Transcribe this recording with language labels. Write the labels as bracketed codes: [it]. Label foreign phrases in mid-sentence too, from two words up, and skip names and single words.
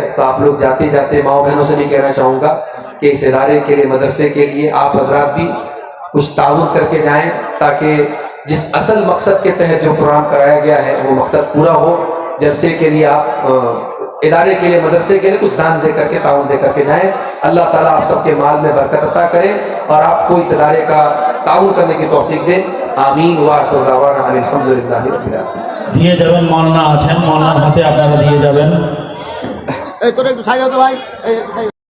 [ur] تو آپ لوگ جاتے جاتے ماؤں بہنوں سے بھی کہنا چاہوں گا کہ اس ادارے کے لیے، مدرسے کے لیے آپ حضرات بھی کچھ تعاون کر کے جائیں، تاکہ جس اصل مقصد کے تحت جو پروگرام کرایا گیا ہے وہ مقصد پورا ہو. جلسے کے لیے آپ ادارے کے لیے، مدرسے کے لیے کچھ دان دے کر کے، تعاون دے کر کے جائیں. اللہ تعالیٰ آپ سب کے مال میں برکت عطا کرے اور آپ کو اس ادارے کا تعاون کرنے کی توفیق دے. آمین. [ar] وآخر دعوانا ان الحمدللہ رب العالمین. [bn] দিয়ে যাবেন মাওলানা আছেন, মাওলানার হাতে আপনারা দিয়ে যাবেন. এই তোর একটু সাইড হতে ভাই।